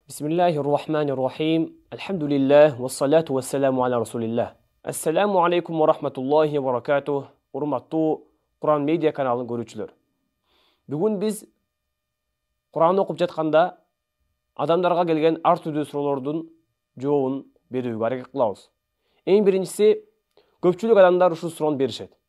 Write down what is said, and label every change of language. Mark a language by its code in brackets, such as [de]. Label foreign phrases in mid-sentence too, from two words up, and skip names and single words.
[ar] بسم الله الرحمن الرحيم. الحمد لله والصلاة والسلام على رسول الله. السلام عليكم ورحمة الله وبركاته. [ky] Урматтуу Куран медиа каналын көрүүчүлөр. Бүгүн биз Куран окуп жатканда адамдарга келген ар түрдүү суроолордун жообун берүүгө аракет кылабыз. Эң биринчиси, көпчүлүк адамдар ушул суроону беришет.